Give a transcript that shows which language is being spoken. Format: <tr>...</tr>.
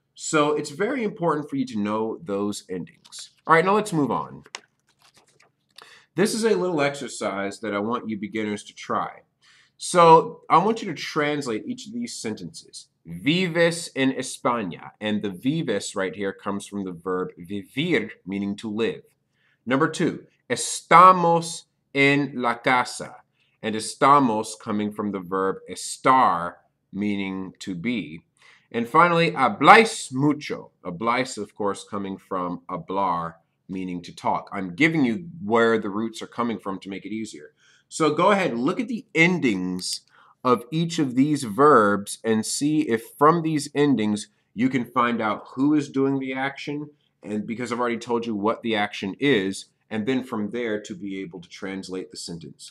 <en>So it's very important for you to know those endings. All right, now let's move on. This is a little exercise that I want you beginners to try. So I want you to translate each of these sentences.</en> <es>Vives en España.</es> <en>And the vives right here comes from the verb vivir, meaning to live.</en> <es>Number 2, estamos en la casa.</es> <en>And estamos coming from the verb estar, meaning to be. And finally,</en> <es>habláis mucho.</es> <en>Habláis, of course, coming from hablar, meaning to talk. I'm giving you where the roots are coming from to make it easier. So go ahead, look at the endings of each of these verbs and see if from these endings you can find out who is doing the action, and because I've already told you what the action is, and then from there to be able to translate the sentence.</en>